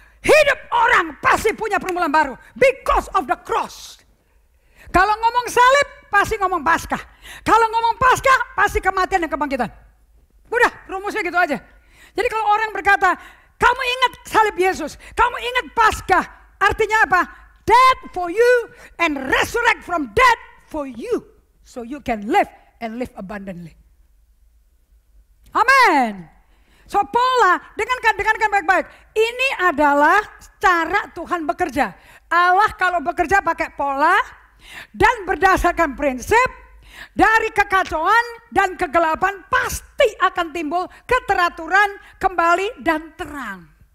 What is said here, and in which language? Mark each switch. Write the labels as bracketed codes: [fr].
[id] Hidup orang pasti punya permulaan baru [en] because of the cross. [id] Kalau ngomong salib pasti ngomong Paskah. Kalau ngomong Paskah pasti kematian dan kebangkitan. Udah, rumusnya gitu aja. Jadi kalau orang berkata, kamu ingat salib Yesus, kamu ingat Paskah, artinya apa? [en] Death for you and resurrect from death for you. So you can live and live abundantly. [id] Amin. So pola, dengarkan baik-baik. Ini adalah cara Tuhan bekerja. Allah kalau bekerja pakai pola dan berdasarkan prinsip, dari kekacauan dan kegelapan pasti akan timbul keteraturan kembali dan terang.